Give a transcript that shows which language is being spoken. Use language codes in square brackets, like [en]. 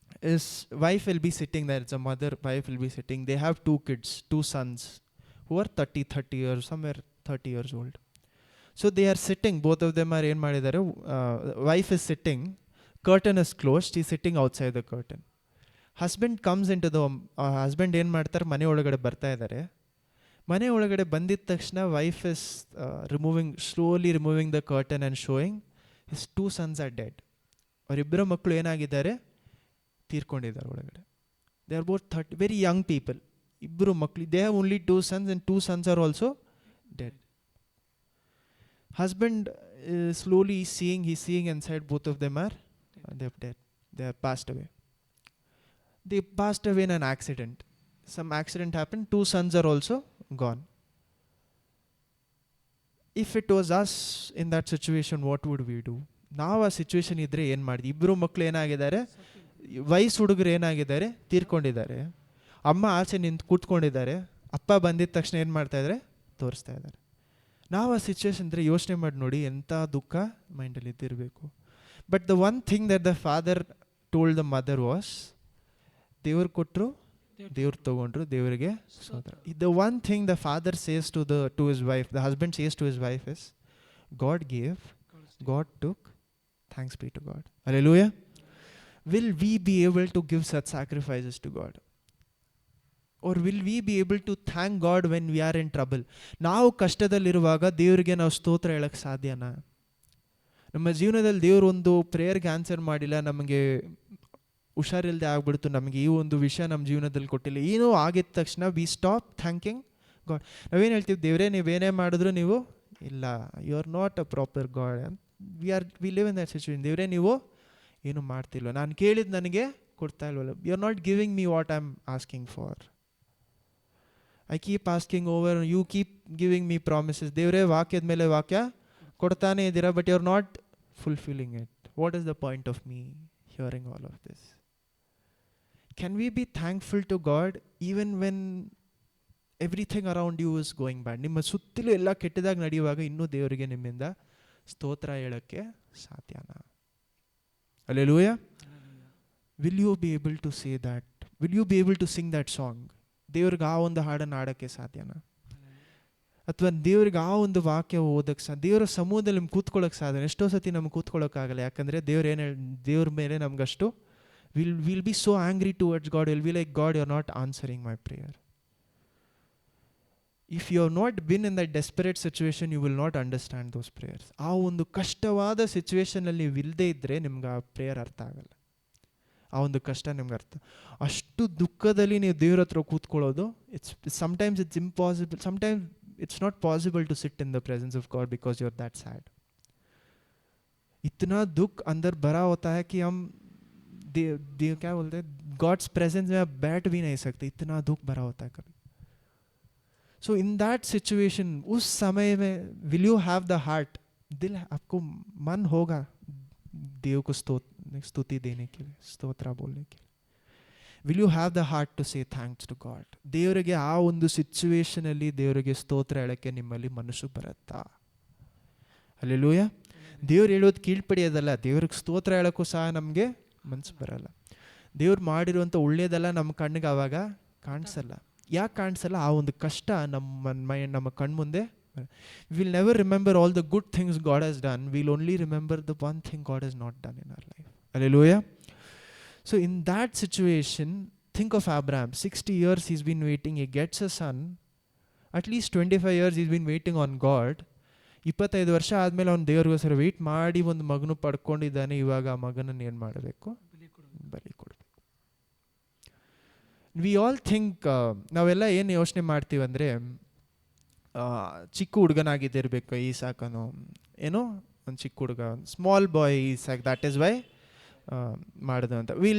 [en] His wife will be sitting there. It's a mother, wife will be sitting. They have 2 kids, 2 sons who are 30 years, somewhere 30 years old. So they are sitting, both of them are [kn] ಏನು ಮಾಡಿದ್ದಾರೆ, [en] wife is sitting, curtain is closed, she is sitting outside the curtain. Husband comes into the, husband [kn] ಏನು ಮಾಡ್ತಾರೆ, ಮನೆ ಒಳಗಡೆ ಬರ್ತಾ ಇದ್ದಾರೆ. ಮನೆ ಒಳಗಡೆ ಬಂದಿದ್ದ ತಕ್ಷಣ [en] wife is slowly removing the curtain and showing his 2 sons are dead. [kn] ಅವರಿಬ್ಬರ ಮಕ್ಕಳು ಏನಾಗಿದ್ದಾರೆ, ತೀರ್ಕೊಂಡಿದ್ದಾರೆ ಒಳಗಡೆ. [en] They are both very young people. [kn] ಇಬ್ಬರು ಮಕ್ಕಳು, [en] they have only 2 sons and 2 sons are also dead. Husband is slowly he's seeing inside, both of them are they're dead. They have passed away. They passed away in an accident. Some accident happened, 2 sons are also gone. If it was us in that situation, what would we do? [kn] ನಾವು ಆ situation ಇದ್ರೆ ಏನು ಮಾಡಿದ್ವಿ? ಇಬ್ಬರು ಮಕ್ಕಳು ಏನಾಗಿದ್ದಾರೆ, ವಯಸ್ಸು ಹುಡುಗರು ಏನಾಗಿದ್ದಾರೆ, ತೀರ್ಕೊಂಡಿದ್ದಾರೆ. ಅಮ್ಮ ಆಚೆ ನಿಂತು ಕೂತ್ಕೊಂಡಿದ್ದಾರೆ. ಅಪ್ಪ ಬಂದಿದ್ದ ತಕ್ಷಣ ಏನು ಮಾಡ್ತಾ ಇದ್ದಾರೆ, ತೋರಿಸ್ತಾ ಇದ್ದಾರೆ. ನಾವು ಆ ಸಿಚುವೇಶನ್ ಇದ್ರೆ ಯೋಚನೆ ಮಾಡಿ ನೋಡಿ, ಎಂಥ ದುಃಖ ಮೈಂಡಲ್ಲಿ ಇದ್ದಿರಬೇಕು. [en] but the one thing that the father told the mother was, [kn] ದೇವ್ರು ಕೊಟ್ಟರು, ದೇವ್ರು ತಗೊಂಡ್ರು, ದೇವರಿಗೆ ಸ್ತೋತ್ರ. [en] The one thing the father says to his wife, the husband says to his wife is, God gave, God took, thanks be to God. Hallelujah. Will we be able to give such sacrifices to God? Or will we be able to thank God when we are in trouble? [kn] ನಾವು ಕಷ್ಟದಲ್ಲಿರುವಾಗ ದೇವರಿಗೆ ನಾವು ಸ್ತೋತ್ರ ಹೇಳಕ್ಕೆ ಸಾಧ್ಯನಾ? ನಮ್ಮ ಜೀವನದಲ್ಲಿ ದೇವರು ಒಂದು ಪ್ರೇಯರ್ಗೆ ಆನ್ಸರ್ ಮಾಡಿಲ್ಲ, ನಮಗೆ ಹುಷಾರಿಲ್ಲದೆ ಆಗ್ಬಿಡ್ತು, ನಮಗೆ ಈ ಒಂದು ವಿಷಯ ನಮ್ಮ ಜೀವನದಲ್ಲಿ ಕೊಟ್ಟಿಲ್ಲ, ಏನೋ ಆಗಿದ ತಕ್ಷಣ [en] We stop thanking God. [kn] ನಾವೇನು ಹೇಳ್ತೀವಿ, ದೇವರೇ ನೀವೇನೇ ಮಾಡಿದ್ರು ನೀವು ಇಲ್ಲ, [en] You are not a proper God. We live in that situation. [kn] ದೇವರೇ ನೀವು ಏನು ಮಾಡ್ತಿಲ್ವ, ನಾನು ಕೇಳಿದ್ದು ನನಗೆ ಕೊಡ್ತಾ ಇಲ್ವಲ್ಲ, [en] You are not giving me what I am asking for. I keep asking over, you keep giving me promises. [kn] ದೇವರೇ ವಾಕ್ಯದ ಮೇಲೆ ವಾಕ್ಯ ಕೊಡ್ತಾನೆ ಇದ್ದೀರಾ, [en] But you are not fulfilling it. What is the point of me hearing all of this? Can we be thankful to God even when everything around you is going bad? [kn] ನಿಮ್ಮ ಸುತ್ತಲೂ ಎಲ್ಲ ಕೆಟ್ಟದಾಗಿ ನಡೆಯುವಾಗ ಇನ್ನೂ ದೇವರಿಗೆ ನಿಮ್ಮಿಂದ ಸ್ತೋತ್ರ ಹೇಳೋಕ್ಕೆ ಸಾಧ್ಯನಾ? [en] Hallelujah. Will you be able to say that? Will you be able to sing that song? [kn] ದೇವ್ರಿಗೆ ಆ ಒಂದು ಹಾಡನ್ನು ಹಾಡೋಕ್ಕೆ ಸಾಧ್ಯನಾ? ಅಥವಾ ದೇವ್ರಿಗೆ ಆ ಒಂದು ವಾಕ್ಯ ಓದಕ್ಕೆ ದೇವರ ಸಮೂಹದಲ್ಲಿ ನಮ್ಗೆ ಕೂತ್ಕೊಳ್ಳೋಕೆ ಸಾಧ್ಯ? ಎಷ್ಟೋ ಸತಿ ನಮ್ಗೆ ಕೂತ್ಕೊಳ್ಳೋಕ್ಕಾಗಲ್ಲ. ಯಾಕಂದರೆ ದೇವ್ರ ಮೇಲೆ ನಮಗಷ್ಟು [en] Will be so angry towards God. Will be like, God you are not answering my prayer. If you have not been in that desperate situation, you will not understand those prayers. [kn] ಆ ಒಂದು ಕಷ್ಟವಾದ ಸಿಚುವೇಶನಲ್ಲಿ ನೀವು ಇಲ್ಲದೇ ಇದ್ದರೆ ನಿಮ್ಗೆ ಆ prayer ಅರ್ಥ ಆಗಲ್ಲ. ಆ ಒಂದು ಕಷ್ಟ ನಿಮ್ಗೆ ಅರ್ಥ, ಅಷ್ಟು ದುಃಖದಲ್ಲಿ ನೀವು ದೇವ್ರ ಹತ್ರ ಕೂತ್ಕೊಳ್ಳೋದು, [en] sometimes it's impossible, sometimes it's not possible to sit in the presence of God because you're that sad. [hi] इतना दुख अंदर भरा होता है कि हम देव क्या बोलते हैं, गॉड्स प्रेजेंस में आप बैठ भी नहीं सकते, इतना दुख भरा होता है कभी. [en] So in that situation, [hi] उस समय में [en] will you have the heart, [hi] दिल आपको मन होगा देव को स्तुति देने के लिए, स्तोत्र बोलने के लिए? [en] Will you have the heart to say thanks to God? [kn] ದೇವರಿಗೆ ಆ ಒಂದು ಸಿಚುವೇಶನಲ್ಲಿ ದೇವರಿಗೆ ಸ್ತೋತ್ರ ಹೇಳಕ್ಕೆ ನಿಮ್ಮಲ್ಲಿ ಮನಸ್ಸು ಬರುತ್ತಾ? ಹಲ್ಲೆಲೂಯಾ. ದೇವ್ರು ಹೇಳೋದು ಕೀಳ್ಪಡಿಯೋದಲ್ಲ, ದೇವ್ರಿಗೆ ಸ್ತೋತ್ರ ಹೇಳೋಕ್ಕೂ ಸಹ ನಮಗೆ ಮನಸ್ಸು ಬರಲ್ಲ. ದೇವ್ರು ಮಾಡಿರುವಂಥ ಒಳ್ಳೆಯದೆಲ್ಲ ನಮ್ಮ ಕಣ್ಣಿಗೆ ಆವಾಗ ಕಾಣಿಸಲ್ಲ. ಯಾಕೆ ಕಾಣಿಸಲ್ಲ? ಆ ಒಂದು ಕಷ್ಟ ನಮ್ಮ ಕಣ್ಮುಂದೆ. [en] Will never remember all the good things God has done. Will only remember the one thing God has not done in our life. Hallelujah. So in that situation, think of Abraham. 60 years he's been waiting, he gets a son. At least 25 years he's been waiting on God. [kn] 25 ವರ್ಷ ಆದಮೇಲೆ ಅವ್ನು ದೇವ್ರಿಗೋಸ್ಕರ weight ಮಾಡಿ ಒಂದು ಮಗನು ಪಡ್ಕೊಂಡಿದ್ದಾನೆ. ಇವಾಗ ಆ ಮಗನನ್ನು ಏನು ಮಾಡಬೇಕು? ಬಲಿ ಕೊಡಬೇಕು. [en] we all think, [kn] ನಾವೆಲ್ಲ ಏನು ಯೋಚನೆ ಮಾಡ್ತೀವಿ ಅಂದರೆ, ಚಿಕ್ಕ ಹುಡುಗನಾಗಿದ್ದಿರಬೇಕು ಈಸಾಕನು, ಏನೋ ಒಂದು ಚಿಕ್ಕ ಹುಡುಗ, [en] small boy Isaac, that is why [kn] ಮಾಡಿದ ಅಂತ.